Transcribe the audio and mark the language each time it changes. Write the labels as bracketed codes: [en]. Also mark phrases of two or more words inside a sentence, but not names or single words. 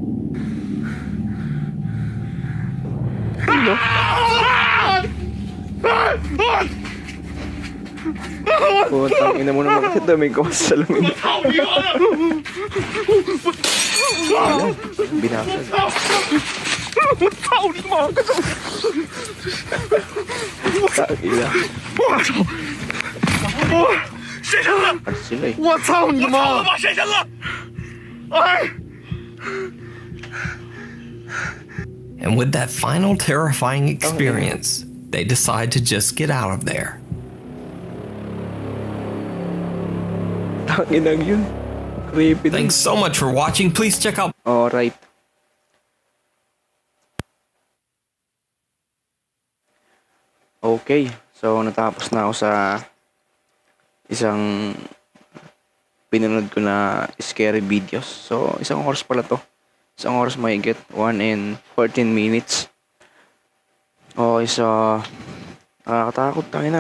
[tl] Oh, tangina mo naman kasi daming ko sa salamin. Binasag. [zh] 我操你妈！我操！谁扔了？我操你妈！谁扔了？哎！ [en] And with that final terrifying experience, they decide to just get out of there. Thanks so much for watching. Please check out. Alright. [tl] Okay, so natapos na ako sa isang pinanood ko na [en] scary videos. [tl] So, isang oras pala to. Isang oras mahigit. 1 and 14 minutes. Okay, so nakakatakot tayo na.